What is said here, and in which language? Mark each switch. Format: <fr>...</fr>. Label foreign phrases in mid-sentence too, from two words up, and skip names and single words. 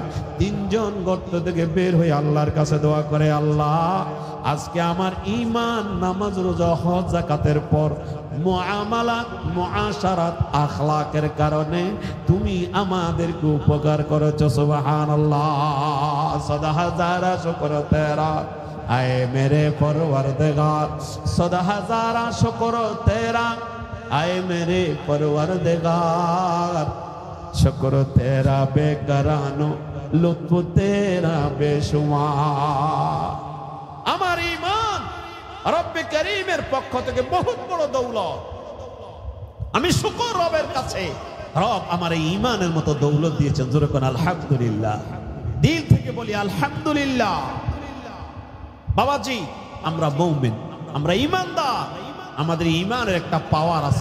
<bn>3 জন গর্ত থেকে বের হয়ে আল্লাহর কাছে দোয়া করে, আল্লাহ আজকে আমার ঈমান, নামাজ, রোজা, হজ, যাকাতের পর মুআমালাত, মুআশারাত, আখলাকের কারণে তুমি আমাদেরকে উপকার করেছো।</bn> <ur>সুবহানাল্লাহ, صدا ہزارہ شکر تیرا، اے میرے پروردگار، صدا ہزارہ شکر تیرا, اے میرے پروردگار، شکر تیرا بیکراں، لطف تیرا بےشمار.</ur> <bn>আমার ঈমান রব্বে করিমের পক্ষ থেকে বহুত বড় দৌলত। আমি শুকর রবের কাছে, রব আমার এই ঈমানের মতো দৌলত দিয়েছেন। জোরে কোন আলহামদুলিল্লাহ, দিল থেকে বলি আলহামদুলিল্লাহ। বাবাজি, আমরা মুমিন, আমরা ঈমানদার, আমাদের ঈমানের একটা পাওয়ার আছে।</bn>